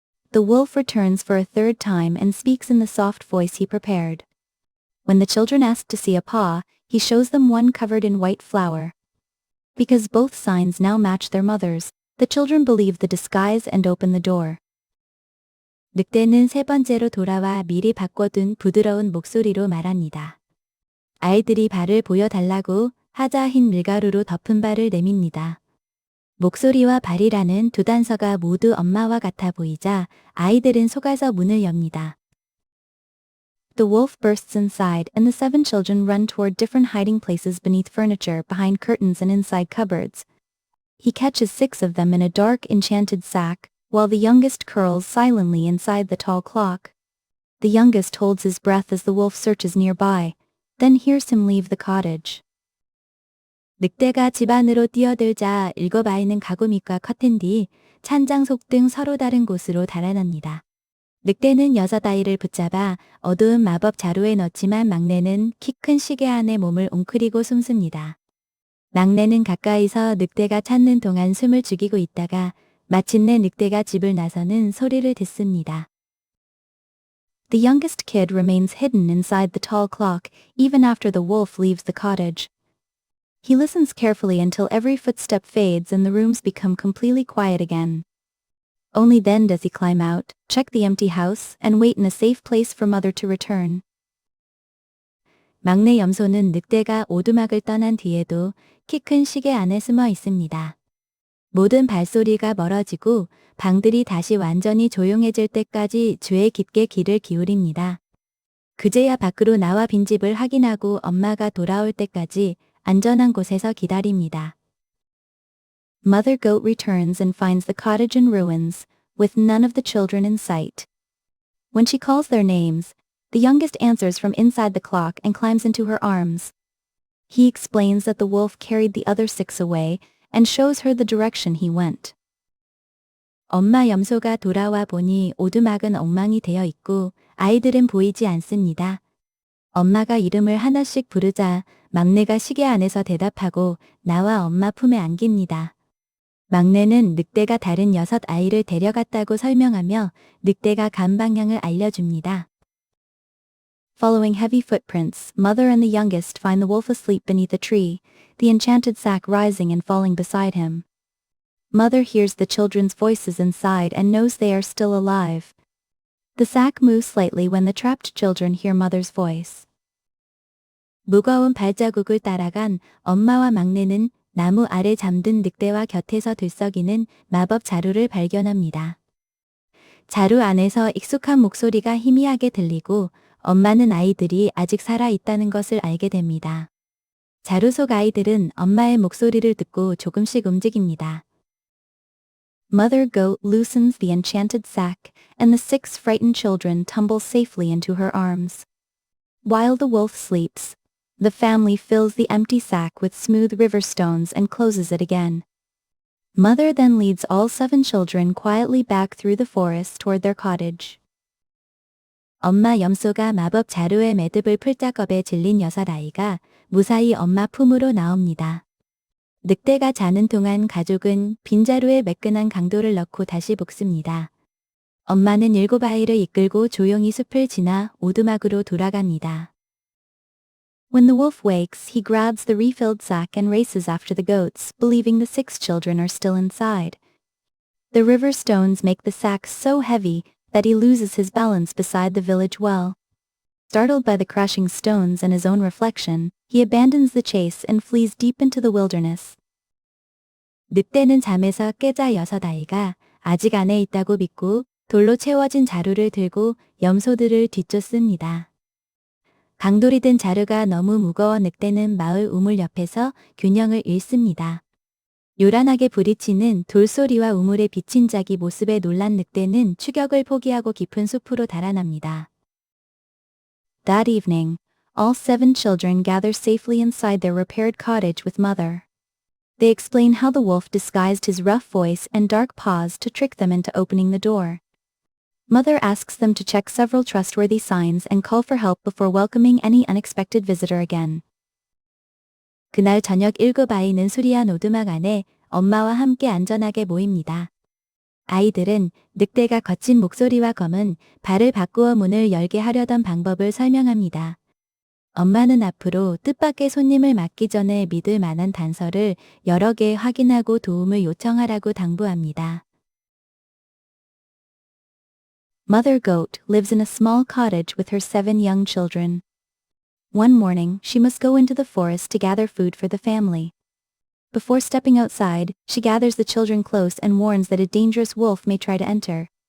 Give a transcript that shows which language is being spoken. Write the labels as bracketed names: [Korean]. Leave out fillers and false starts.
[English] The wolf returns for a third time and speaks in the soft voice he prepared. When the children ask to see a paw, he shows them one covered in white flour. Because both signs now match their mother's, the children believe the disguise and open the door. [Korean] 늑대는 3 번째로 돌아와 미리 바꿔둔 부드러운 목소리로 말합니다. 아이들이 발을 보여달라고 하자 흰 밀가루로 덮은 발을 내밉니다. 목소리와 발이라는 2 단서가 모두 엄마와 같아 보이자 아이들은 속아서 문을 엽니다. [English] The wolf bursts inside and the 7 children run toward different hiding places beneath furniture, behind curtains and inside cupboards. He catches 6 of them in a dark enchanted sack, while the youngest curls silently inside the tall clock. The youngest holds his breath as the wolf searches nearby, then hears him leave the cottage. [Korean] 늑대가 집 안으로 뛰어들자 7 아이는 가구 밑과 커튼 뒤, 찬장 속 등 서로 다른 곳으로 달아납니다. 늑대는 6 아이를 붙잡아 어두운 마법 자루에 넣지만 막내는 키 큰 시계 안에 몸을 웅크리고 숨습니다. 막내는 가까이서 늑대가 찾는 동안 숨을 죽이고 있다가 마침내 늑대가 집을 나서는 소리를 듣습니다. [English] The youngest kid remains hidden inside the tall clock even after the wolf leaves the cottage. He listens carefully until every footstep fades and the rooms become completely quiet again. Only then does he climb out, check the empty house, and wait in a safe place for mother to return. [Korean] 막내 염소는 늑대가 오두막을 떠난 뒤에도 키 큰 시계 안에 숨어 있습니다. 모든 발소리가 멀어지고 방들이 다시 완전히 조용해질 때까지 죄에 깊게 귀를 기울입니다. 그제야 밖으로 나와 빈집을 확인하고 엄마가 돌아올 때까지 안전한 곳에서 기다립니다. [English] Mother Goat returns and finds the cottage in ruins, with none of the children in sight. When she calls their names, The youngest answers from inside the clock and climbs into her arms. He explains that the wolf carried the other 6 away and shows her the direction he went. [Korean] 엄마 염소가 돌아와 보니 오두막은 엉망이 되어 있고 아이들은 보이지 않습니다. 엄마가 이름을 하나씩 부르자 막내가 시계 안에서 대답하고 나와 엄마 품에 안깁니다. 막내는 늑대가 다른 6 아이를 데려갔다고 설명하며 늑대가 간 방향을 알려줍니다. [English] Following heavy footprints, mother and the youngest find the wolf asleep beneath a tree, the enchanted sack rising and falling beside him. Mother hears the children's voices inside and knows they are still alive. The sack moves slightly when the trapped children hear mother's voice. [Korean] 무거운 발자국을 따라간 엄마와 막내는 나무 아래 잠든 늑대와 곁에서 들썩이는 마법 자루를 발견합니다. 자루 안에서 익숙한 목소리가 희미하게 들리고 엄마는 아이들이 아직 살아 있다는 것을 알게 됩니다. 자루 속 아이들은 엄마의 목소리를 듣고 조금씩 움직입니다. [English] Mother Goat loosens the enchanted sack, and the 6 frightened children tumble safely into her arms. While the wolf sleeps, the family fills the empty sack with smooth river stones and closes it again. Mother then leads all 7 children quietly back through the forest toward their cottage. [Korean] 엄마 염소가 마법 자루의 매듭을 풀 작업에 질린 6 아이가 무사히 엄마 품으로 나옵니다. 늑대가 자는 동안 가족은 빈자루에 매끈한 강도를 넣고 다시 볶습니다. 엄마는 7 아이를 이끌고 조용히 숲을 지나 오두막으로 돌아갑니다. [English] When the wolf wakes, he grabs the refilled sack and races after the goats, believing the 6 children are still inside. The river stones make the sack so heavy that he loses his balance beside the village well. Startled by the crashing stones and his own reflection, he abandons the chase and flees deep into the wilderness. [Korean] 늑대는 잠에서 깨자 6 아이가 아직 안에 있다고 믿고 돌로 채워진 자루를 들고 염소들을 뒤쫓습니다. 강돌이 든 자루가 너무 무거워 늑대는 마을 우물 옆에서 균형을 잃습니다. 요란하게 부딪히는 돌소리와 우물에 비친 자기 모습에 놀란 늑대는 추격을 포기하고 깊은 숲으로 달아납니다. [English] That evening, all 7 children gather safely inside their repaired cottage with mother. They explain how the wolf disguised his rough voice and dark paws to trick them into opening the door. Mother asks them to check several trustworthy signs and call for help before welcoming any unexpected visitor again. [Korean] 그날 저녁 7 아이는 수리한 오두막 안에 엄마와 함께 안전하게 모입니다. 아이들은 늑대가 거친 목소리와 검은 발을 바꾸어 문을 열게 하려던 방법을 설명합니다. 엄마는 앞으로 뜻밖의 손님을 맞기 전에 믿을 만한 단서를 여러 개 확인하고 도움을 요청하라고 당부합니다. [English] Mother Goat lives in a small cottage with her 7 young children. One morning, she must go into the forest to gather food for the family. Before stepping outside, she gathers the children close and warns that a dangerous wolf may try to enter.